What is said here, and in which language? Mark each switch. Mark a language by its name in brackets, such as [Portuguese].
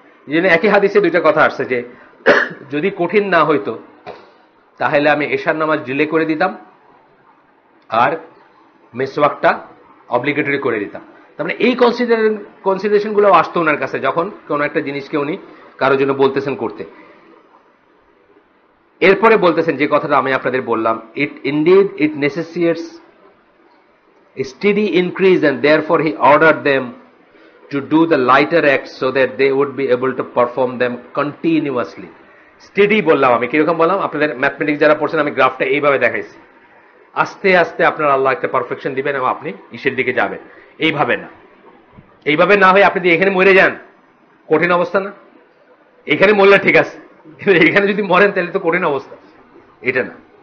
[Bangla] এই জন্য একই হাদিসে 2টা কথা আসছে যে যদি কঠিন না হইতো তাহলে আমি এশার নামাজ ডিলে করে দিতাম আর মিসওয়াকটা অব্লিগেটরি করে দিতাম। তার মানে এই কনসিডারেশন গুলো আসতো ওনার কাছে যখন কোন একটা জিনিসকে উনি কারোর জন্য বলতেছেন করতে। এরপরে বলতেছেন যে কথাটা আমি আপনাদের বললাম, [English] it necessitates a steady increase and therefore he ordered them to do the lighter acts so that they would be able to perform them continuously. [Bangla] Steady বললাম আমি, কিরকম বললাম? আপনাদের ম্যাথমেটিক্স যারা পড়ছেন আমি গ্রাফটা এইভাবে দেখাইছি, আস্তে আস্তে আপনার আল্লাহ একটা পারফেকশন দিবেন এবং আপনি ঈশ্বরের দিকে যাবেন। এইভাবে না, এইভাবে না হয়ে আপনি যদি এখানে মরে যান, কঠিন অবস্থা না? এখানে মরলে ঠিক আছে, এখানে যদি মরেন তাহলে তো কঠিন অবস্থা। এটা না।